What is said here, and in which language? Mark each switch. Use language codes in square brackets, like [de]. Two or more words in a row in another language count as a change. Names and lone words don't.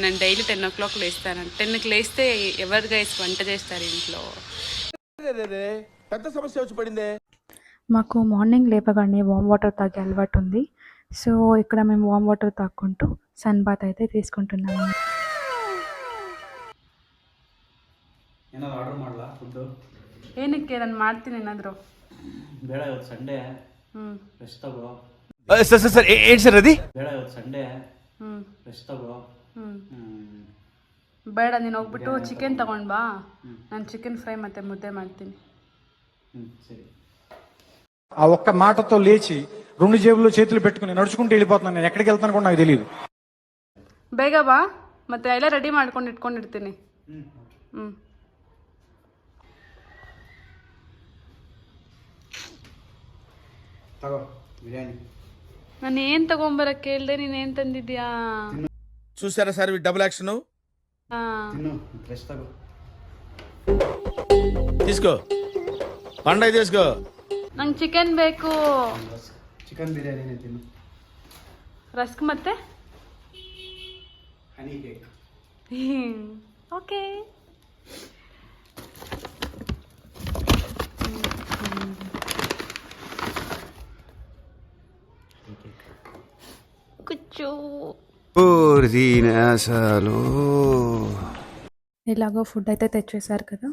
[te] నేను డైలీ 10 o'clock లేస్తాను. 10కి లేస్తే ఎవరు గైస్ వంట చేస్తారు ఇంట్లో? పెద్ద సమస్య వచ్చి పడిందే. మాకు మార్నింగ్ లేపగానే [en] warm water [te] తాగే అలవాటు ఉంది. సో ఇక్కడ మేము [en] warm water [te] తాక్కుంటూ సన్ బాత్ అయితే తీసుకుంటున్నాము. [kn] ಆರ್ಡರ್ ಮಾಡಲಾ ಫುಡ್? ಏನಕ್ಕೆ ನಾನು ಮಾಡ್ತೀನಿ ಏನಾದರೂ. ಬೇಡ, ಇವತ್ತು ಸಂಡೇ, ರೆಸ್ಟ್ ತಗೋ. ಸರ್ ಏನು ಸರ್ ಅದು? ಬೇಡ, ಇವತ್ತು ಸಂಡೇ, ರೆಸ್ಟ್ ತಗೋ. ಬೇಡ, ನೀನು ಹೋಗ್ಬಿಟ್ಟು ಚಿಕನ್ ತಗೊಂಡು ಬಾ. ನಾನು ಚಿಕನ್ ಫ್ರೈ ಮತ್ತು ಮುದ್ದೆ ಮಾಡ್ತೀನಿ. [te] సరే. ఆ ఒక్క మాటతో లేచి 2 జేబుల్లో చేతులు పెట్టుకుని నడుచుకుంటూ వెళ్ళిపోతున్నాను. నేను ఎక్కడికి వెళ్తాను కూడా నాకు తెలియదు. [kn] ಬೇಗ ಬಾ, ಮತ್ತೆ ಎಲ್ಲ ರೆಡಿ ಮಾಡ್ಕೊಂಡು ಇಟ್ಕೊಂಡಿರ್ತೀನಿ. ತಗೋ ಬಿರಿಯಾನಿ. ನಾನು ಏನು ತಗೊಂಬರಕ್ಕೆ ಕೇಳಿದೆ, ನೀನೇನು ತಂದಿದ್ಯಾ? [te] చూసారా సార్ డబుల్ యాక్షన్? తిను, [kn] ರೆಸ್ಟ್ ತಗೋ. [te] తీసుకో, పండగ తీసుకో. [kn] ನಂಗೆ ಚಿಕನ್ ಬೇಕು. ಚಿಕನ್ ಬಿರಿಯಾನಿನೇ ತಿನ್ನು. ರಸ್ಕ್ ಮತ್ತೆ ಹನಿ ಕೇಕ್. ಓಕೆ. [te] కుచ్చు ఎలాగో ఫుడ్ అయితే తెచ్చేసారు కదా.